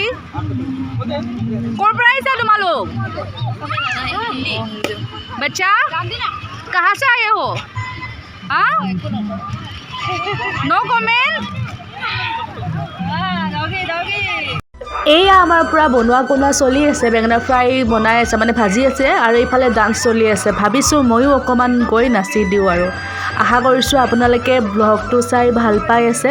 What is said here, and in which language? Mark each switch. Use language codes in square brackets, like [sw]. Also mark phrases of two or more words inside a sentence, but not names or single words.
[as] ক'ৰ পৰা আহিছা তোমালোক? [hi] बच्चा कहाँ से आए हो? [en] No comment. [as] এয়া আমাৰ পূৰা বনোৱা চলি আছে। বেঙেনা ফ্ৰাই বনাই আছে, মানে ভাজি আছে, আৰু এইফালে ডান্স চলি আছে। ভাবিছোঁ ময়ো অকণমান গৈ নাচি দিওঁ আৰু। আশা কৰিছোঁ আপোনালোকে ব্লগটো চাই ভাল পাই আছে।